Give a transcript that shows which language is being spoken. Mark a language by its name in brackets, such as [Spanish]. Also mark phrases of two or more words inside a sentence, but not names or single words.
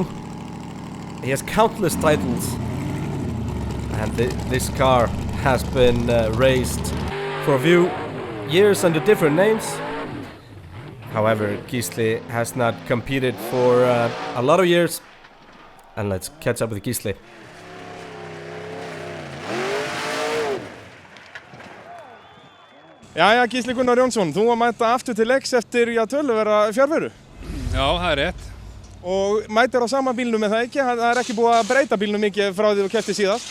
[English] He has countless titles, and this car has been raced for a few years under different names. However, Gísli has not competed for a lot of years, and let's catch up with Gísli. [Icelandic] Jæja, Gísli Gunnar Jónsson, þú að mæta aftur til leiks eftir töluvera fjarveru. Já, það rétt. Og mætir á sama bílnum með það ekki? Það ekki búið að breyta bílnum mikið frá því þú keppti síðast?